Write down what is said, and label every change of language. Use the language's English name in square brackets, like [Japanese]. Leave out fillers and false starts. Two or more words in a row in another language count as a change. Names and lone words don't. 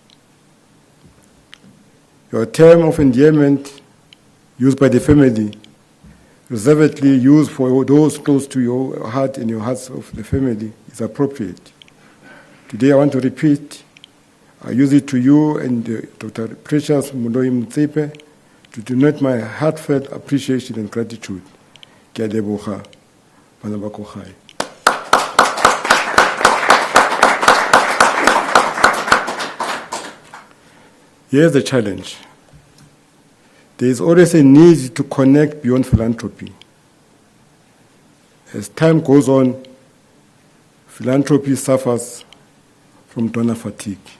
[English] Your term of endearment used by the family, reservedly used for those close to your heart and your hearts of the family, is appropriate. Today I want to repeat, I use it to you and Dr. Precious Motsepe to denote my heartfelt appreciation and gratitude. [Tswana] Ke a leboga, bana ba ko gae. [English] Here's the challenge. There is always a need to connect beyond philanthropy. As time goes on, philanthropy suffers from donor fatigue.